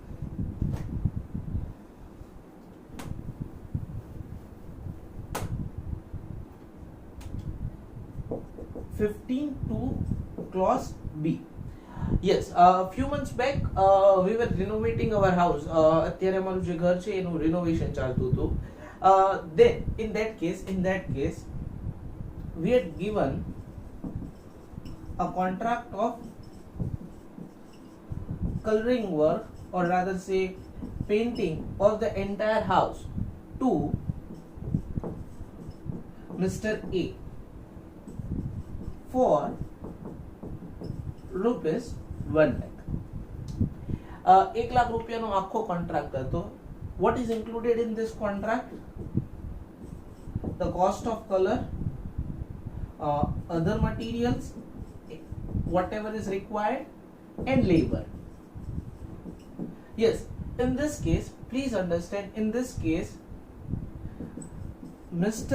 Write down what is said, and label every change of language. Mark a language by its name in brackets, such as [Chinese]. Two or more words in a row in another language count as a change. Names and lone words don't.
[English] Clause B. Yes, a few months back we were renovating our house. [Gujarati] અત્યારે અમારું જે ઘર છે એનું renovation ચાલતું હતું. [English] Then in that case we had given a contract of coloring work, or rather say painting of the entire house to Mr. A for rupees 1 lakh. [Gujarati] 1 lakh રૂપિયાનો આખો કોન્ટ્રાક્ટ હતો. [English] What is included in this contract? The cost of color, other materials, whatever is required, and labor. Yes, in this case, please understand, in this case Mr.